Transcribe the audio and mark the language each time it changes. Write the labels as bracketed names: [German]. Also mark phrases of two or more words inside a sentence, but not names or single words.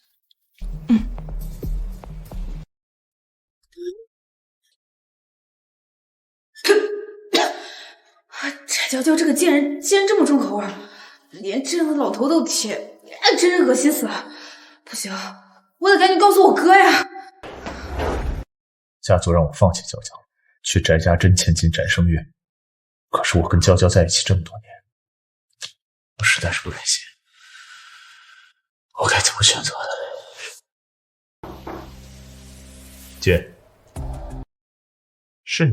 [Chinese] 翟嬌嬌這個賤人竟然這麼重口味，連這樣的老頭都舔，真是惡心死了。不行，我得趕緊告訴我哥呀。家族讓我放棄娇嬌，去翟家真千金翟胜月。可是我跟娇娇在一起這麼多年，我實在是不忍心。我該怎麼選擇的？姐，是你。